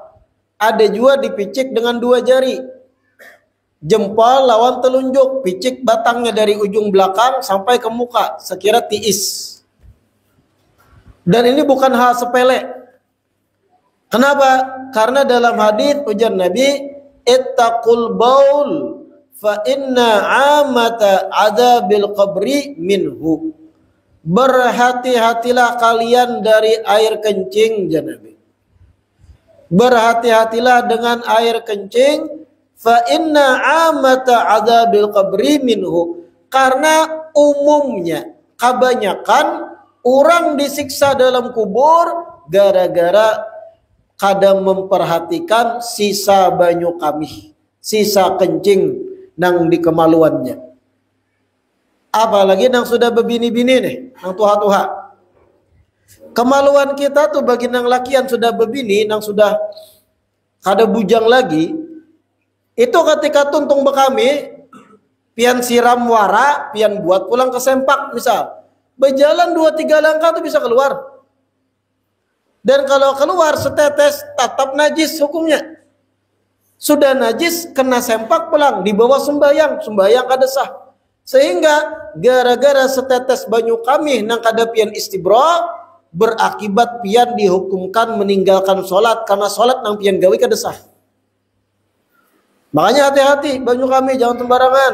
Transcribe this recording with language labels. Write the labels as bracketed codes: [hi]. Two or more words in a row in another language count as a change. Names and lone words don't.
[bjn] Ada juga dipicik dengan dua jari. Jempol lawan telunjuk, picik batangnya dari ujung belakang sampai ke muka, sekira tiis. [id] Dan ini bukan hal sepele. Kenapa? Karena dalam hadis ujar Nabi, [ar] اتقوا البول فإن عامة عذاب القبر منه. [id] Berhati-hatilah kalian dari air kencing, ujar Nabi. Berhati-hatilah dengan air kencing, [ar] فإن عامة عذاب القبر منه. [id] Karena umumnya, kebanyakan orang disiksa dalam kubur gara-gara kadang memperhatikan sisa [bjn] banyu kami, [id] sisa kencing nang di kemaluannya. [bjn] Apalagi nang sudah bebini-bini nih, nang tuha-tuha. Kemaluan kita tuh bagi nang lakian sudah bebini, nang sudah kada bujang lagi, itu ketika tuntung bekami, pian siram wara, pian buat pulang ke sempak misal, berjalan 2-3 langkah tuh bisa keluar. [id] Dan kalau keluar setetes tetap najis hukumnya. [bjn] Sudah najis kena sempak pulang, dibawa sembayang kada sah. Sehingga gara-gara setetes banyu kami nang kada pian istibra, berakibat pian dihukumkan meninggalkan sholat karena sholat nang pian gawi kada sah. [id] Makanya hati-hati [bjn] banyu kami [id] jangan sembarangan.